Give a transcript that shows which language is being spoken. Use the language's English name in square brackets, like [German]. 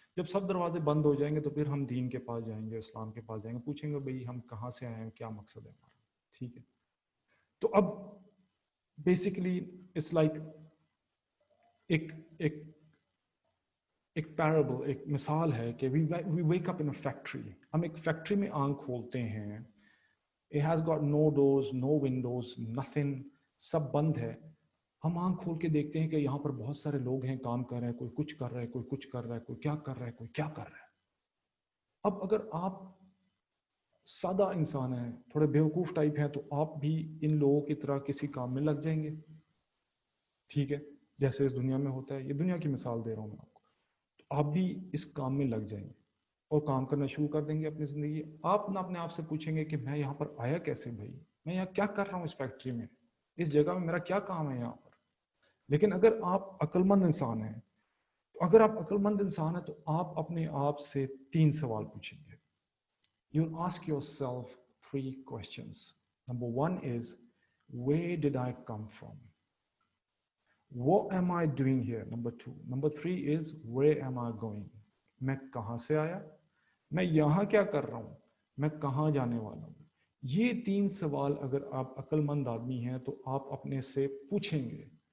[Urdu] جب سب دروازے بند ہو جائیں گے تو پھر ہم دین کے پاس جائیں گے، اسلام کے پاس جائیں گے، پوچھیں گے بھئی ہم کہاں سے آئے ہیں، کیا مقصد ہے ہمارا. ٹھیک ہے. تو اب بیسیکلی [English] it's like [Urdu] ایک پیرابل، ایک مثال ہے کہ [English] We wake up in a factory. [Urdu] ہم ایک فیکٹری میں آنکھ کھولتے ہیں. [English] It has got no doors, no windows, nothing. [Urdu] سب بند ہے. ہم آنکھ کھول کے دیکھتے ہیں کہ یہاں پر بہت سارے لوگ ہیں، کام کر رہے ہیں، کوئی کچھ کر رہا ہے، کوئی کچھ کر رہا ہے، کوئی کیا کر رہا ہے، کوئی کیا کر رہا ہے. اب اگر آپ سادہ انسان ہیں، تھوڑے بیوقوف ٹائپ ہیں، تو آپ بھی ان لوگوں کی طرح کسی کام میں لگ جائیں گے. ٹھیک ہے. جیسے اس دنیا میں ہوتا ہے، یہ دنیا کی مثال دے رہا ہوں میں آپ کو. تو آپ بھی اس کام میں لگ جائیں گے اور کام کرنا شروع کر دیں گے اپنی زندگی. آپ نہ اپنے آپ سے پوچھیں گے کہ میں یہاں پر آیا کیسے بھائی، میں یہاں کیا کر رہا ہوں، اس فیکٹری میں، اس جگہ میں میرا کیا کام ہے یہاں پر. لیکن اگر آپ عقل مند انسان ہیں، تو اگر آپ عقل مند انسان ہیں تو آپ اپنے آپ سے 3 سوال پوچھیں گے. [English] You ask yourself 3 questions. Number 1 is, where did I come from? What am I doing here? Number 2. Number 3 is, where am I going? [Urdu] میں کہاں سے آیا، میں یہاں کیا کر رہا ہوں، میں کہاں جانے والا ہوں. یہ 3 سوال اگر آپ عقل مند آدمی ہیں تو آپ اپنے سے پوچھیں گے.